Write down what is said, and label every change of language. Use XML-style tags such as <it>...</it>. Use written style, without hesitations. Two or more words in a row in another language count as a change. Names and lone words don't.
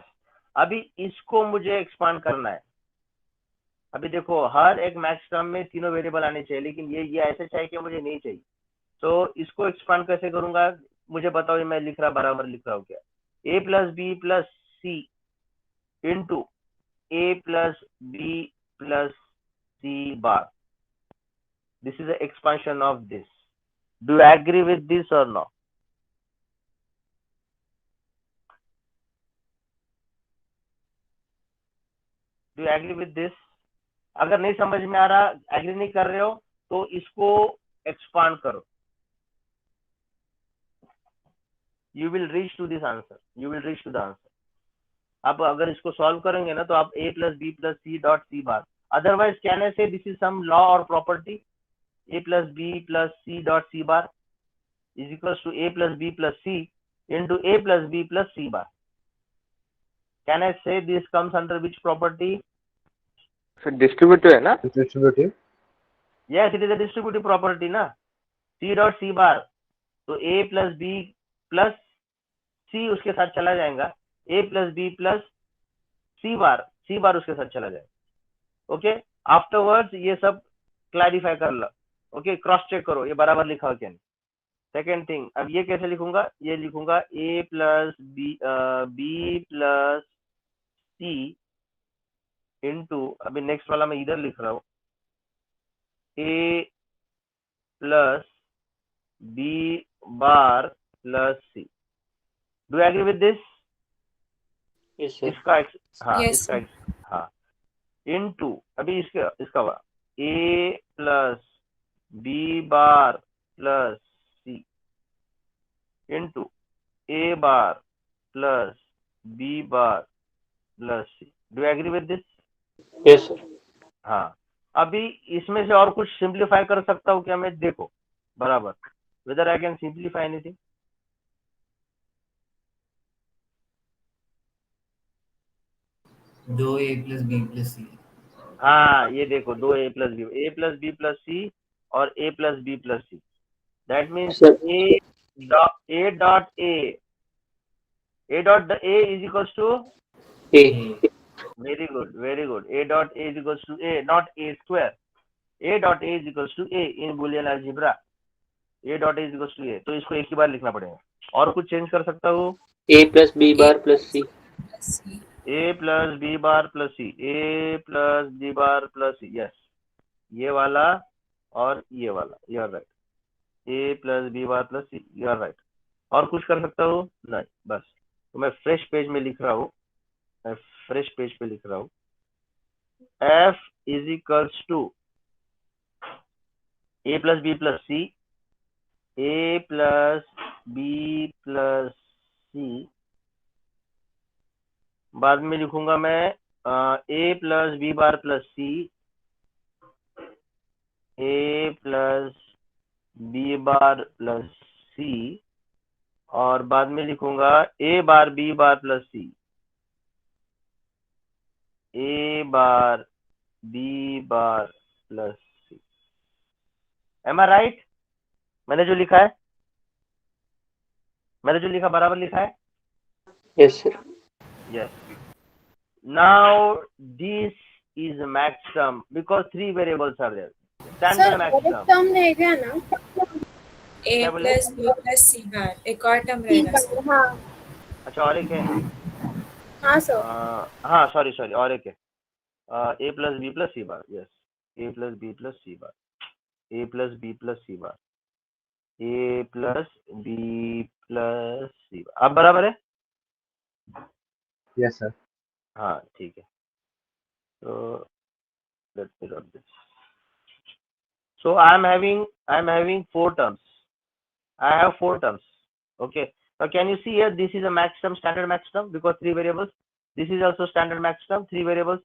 <hi>अभी इसको मुझे एक्सपांड करना है। अभी देखो हर एक</hi> <en>max term</en> <hi>में तीनों वेरिएबल आने चाहिए, लेकिन ये ऐसे चाहिए कि मुझे नहीं चाहिए। तो इसको एक्सपांड कैसे करूंगा मुझे बताओ, मैं बराबर लिख रहा हूँ क्या?</hi> <en>A plus B plus C into A plus B plus C bar, this is the expansion of this. do you agree with this or no? do you agree with this?</en> <hi>अगर नहीं समझ में आ रहा, एग्री नहीं कर रहे हो, तो इसको एक्सपांड करो,</hi> <en>you will reach to this answer, you will reach to the answer.</en> <hi>आप अगर इसको सॉल्व करेंगे ना, तो आप</hi> <en>A plus B plus C dot C bar Otherwise, can I say this is some law or property? A plus B plus C dot C bar is equals to A plus B plus C into A plus B plus C bar. Can I say this comes under which property?</en> <hi>सर डिस्ट्रीब्यूटिव है ना?</hi> <en>Distributive. Yes, it is a distributive property ना. C dot C bar,</en> <hi>तो A plus B plus C उसके साथ चला जाएगा. A plus B plus C bar उसके साथ चला जाएगा.</hi> <en>okay, afterwards</en> <hi>ये सब क्लैरिफाई कर लो. ओके,</hi> <en>cross check</en> <hi>करो ये बराबर लिखा हो क्या नहीं.</hi> <en>second thing,</en> <hi>अब ये कैसे लिखूंगा? ये लिखूंगा A plus B plus C इंटू, अभी नेक्स्ट वाला मैं इधर लिख रहा हूँ,</hi> <en>A plus B bar plus C. Do you agree with this? yes sir.</en> <hi>इसका हाँ</hi> <en>Yes,</en> <hi>इसका हाँ</hi> <en>इंटू,</en> <hi>अभी इसका हुआ</hi> <en>A plus B bar plus C इंटू A bar plus B bar plus C. Do you agree with this? yes sir.</en> <hi>हाँ, अभी इसमें से और कुछ सिंप्लीफाई कर सकता हूँ क्या मैं? देखो बराबर,</hi> <en>whether I can simplify anything. दो A plus B plus C.</en> <hi>हाँ ये देखो, दो</hi> <en>A plus B plus C और A plus B plus C. That means Sir. A dot A is equals to, ए। very good. A dot A is equals to A, not A square. A dot A is equals to A in Boolean algebra. A dot A is equals to A.</en> <hi>तो इसको एक ही बार लिखना पड़ेगा. और कुछ चेंज कर सकता हूँ?</hi> <en>A plus B bar plus C. C. A plus B bar plus C. A plus B bar plus C. Yes.</en> <hi>ये वाला और ये वाला.</hi> <en>You are right. A plus B bar plus C. You are right.</en> <hi>और कुछ कर सकता हूँ? नहीं, बस. तो मैं फ्रेश पेज में लिख रहा हूँ.</hi> <en>F is equals to A plus B plus C. A plus B plus C.</en> <hi>बाद में लिखूंगा मैं</hi> <en>A plus B bar plus C, A plus B bar plus C,</en> <hi>और बाद में लिखूंगा</hi> <en>A bar B bar plus C, A bar B bar plus C. Am I right?</en> <hi>मैंने जो लिखा बराबर लिखा है?</hi> <en>yes sir. Yes. Now this is a maximum because three variables are there. Standard maximum.</en> <hi>टर्म रहेगा ना?</hi> <en>A</en> <hi>क्या बोले?</hi> <en>plus B plus C bar.</en> <hi>एक और टर्म रहेगा सर. हाँ अच्छा, और एक है. हाँ सर. हाँ सॉरी और एक है.</hi> <en>A plus B plus C bar. Yes. A plus B plus C bar. A plus B plus C bar. A plus B plus C bar.</en> <hi>अब बराबर है?</hi> <en>Yes, sir.</en> <hi>हाँ ठीक है.</hi> <en>So let me write this. So I am having four terms. I have four terms. Okay. Now can you see here? This is a maximum, standard maximum, because three variables. This is also standard maximum, three variables.</en>